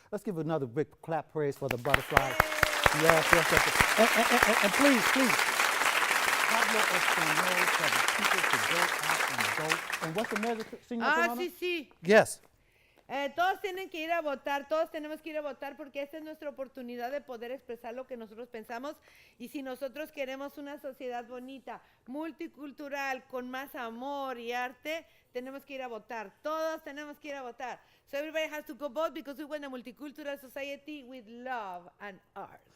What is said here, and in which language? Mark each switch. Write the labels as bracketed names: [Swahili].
[English] Let's give another big clap praise for the butterflies. Yes, yes, yes. And please, please, [Spanish] hablo español [English] for the people to go out and vote. And what's the measure, Señor Corona? [Spanish] Sí, sí. [English] Yes. [Spanish] Todos tienen que ir a votar, todos tenemos que ir a votar porque esta es nuestra oportunidad de poder expresar lo que nosotros pensamos y si nosotros queremos una sociedad bonita, multicultural, con más amor y arte, tenemos que ir a votar, todos tenemos que ir a votar. [English] So everybody has to go vote because we want a multicultural society with love and art.